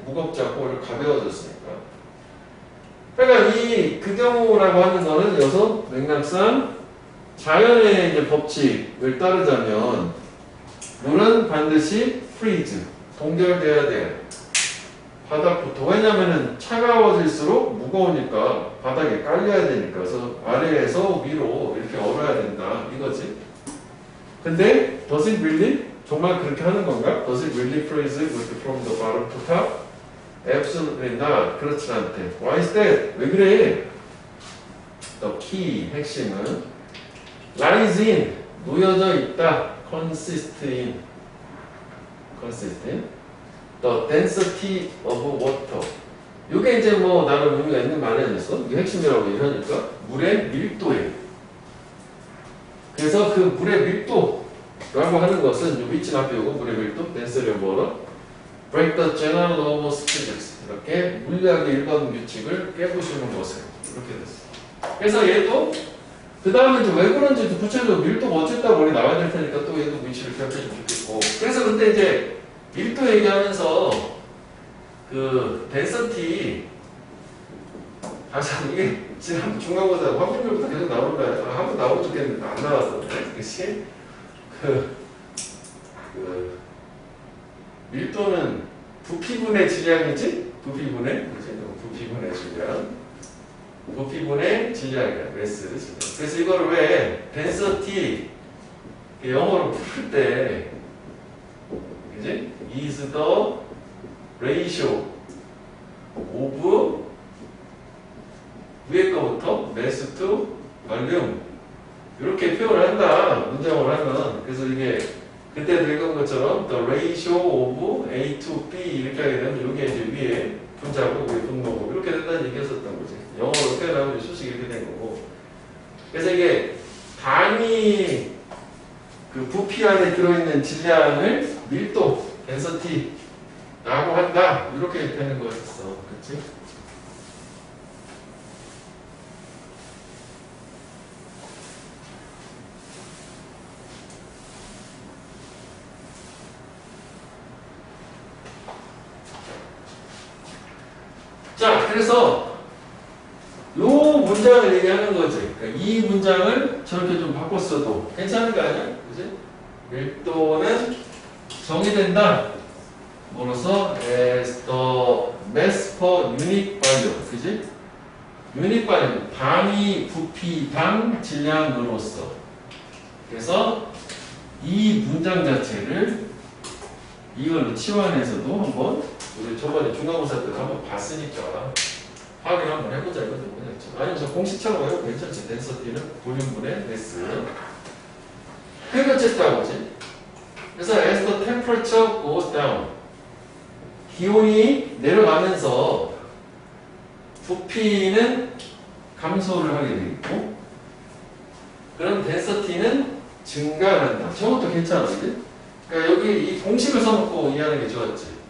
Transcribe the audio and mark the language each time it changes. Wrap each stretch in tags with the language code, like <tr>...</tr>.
<ko>무겁지 않고 오히려 가벼워졌으니까. 그러니까 이 그 경우라고 하는 거는 여기서 맥락상 자연의 이제 법칙을 따르자면 물은 반드시 freeze, 동결돼야 돼. 바닥부터. 왜냐면은 차가워질수록 무거우니까 바닥에 깔려야 되니까. 그래서 아래에서 위로 이렇게 얼어야 된다. 이거지. 근데</ko> <en>does it really?</en> <ko>정말 그렇게 하는 건가?</ko> <en>Does it really freeze from the bottom to top? Absolutely not.</en> <ko>그렇지 않대.</ko> <en>Why is that?</en> <ko>왜 그래?</ko> <en>The key,</en> <ko>핵심은</ko> <en>lies in,</en> <ko>놓여져 있다.</ko> <en>consist in the density of water.</en> <ko>이게 이제 뭐 나름 의미가 있는 말이 아니었어? 이게 핵심이라고 얘기하니까 물의 밀도에. 그래서 그 물의 밀도라고 하는 것은 요 밑줄 앞에 요거 물의 밀도,</ko> <en>density of water, break the general law of physics.</en> <ko>이렇게 물리학의 일반 규칙을 깨부수는 것을 이렇게 됐어. 그래서 얘도 그 다음에 이제 왜 그런지 구체적으로 밀도가 어쨌다고 우리 나와야 될 테니까 또 얘도 위치를 기억해주면 좋겠고. 그래서 근데 이제 밀도 얘기하면서 그 덴서티 이게 지금 중간고사 확률부터 계속 나오는 거야. 한번 나오면 좋겠는데 안 나왔어. 그치? 그 밀도는 부피분의 질량이지? 부피분의 질량. 부피분의 질량이야. 매스 질량. 그래서 이거를 왜 density 영어로 풀 때 그지?</ko> <en>is the ratio of</en> <ko>위에 거부터</ko> <en>mass to volume</en> <ko>이렇게 표현을 한다. 문장을 하면. 그래서 이게 그때도 읽은 것처럼</ko> <en>the ratio of A to B</en> <ko>이렇게 하게 되면 이게 이제 위에 분자고 위에 분모고 이렇게 된다는 얘기였었던 거지. 영어로 표현하면 수식이 이렇게 된 거고. 그래서 이게 단위 그 부피 안에 들어있는 질량을 밀도, 덴서티라고 한다. 이렇게 되는 거였어. 그치? 자, 그래서 요 문장을 얘기하는 거지. 그러니까 이 문장을 저렇게 좀 바꿨어도 괜찮은 거 아니야? 그지? 밀도는 정의된다. 뭐로서</ko> <en>as the mass per unit volume.</en> <ko>그지?</ko> <en>unit volume.</en> <ko>단위 부피당 질량으로서. 그래서 이 문장 자체를 이걸로 치환해서도 한번 우리 저번에 중간고사 때 한번 봤으니까 확인 한번 해보자 이것도 뭐냐죠. 아니면 저 공식처럼 해도 괜찮지. 덴서티는 볼륨분의 매스. 그게 어쨌다고지. 그래서</ko> <en>as the temperature goes down,</en> <ko>기온이 내려가면서 부피는 감소를 하게 되겠고, 그럼 덴서티는 증가한다. 저것도 괜찮은데? 그러니까 여기 이 공식을 써놓고 이해하는 게 좋았지.</ko>